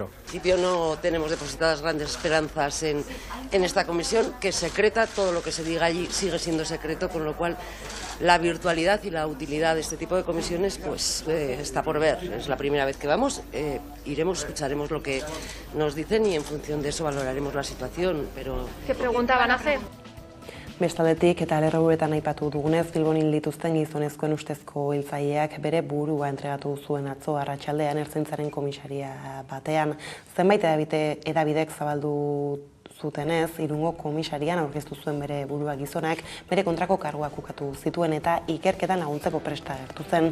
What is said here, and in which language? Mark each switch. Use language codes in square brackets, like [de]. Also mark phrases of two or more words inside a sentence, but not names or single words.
[es] En principio no tenemos depositadas grandes esperanzas en esta comisión, que es secreta, todo lo que se diga allí sigue siendo secreto, con lo cual la virtualidad y la utilidad de este tipo de comisiones pues está por ver. Es la primera vez que vamos, iremos, escucharemos lo que nos dicen y en función de eso valoraremos la situación. Pero ¿Qué pregunta van a hacer? [eu] Bestaldetik eta lerrobuetan aipatu dugunez, Bilbon hil dituzten gizonezkoen ustezko hiltzaileak bere burua entregatu zuen atzo arratsaldean Ertzaintzaren komisaria batean. Zenbait hedabidek zabaldu zutenez, Irungo komisarian aurkeztu zuen bere burua gizonak, bere kontrako karguak ukatu zituen eta ikerketan laguntzeko presta agertu zen.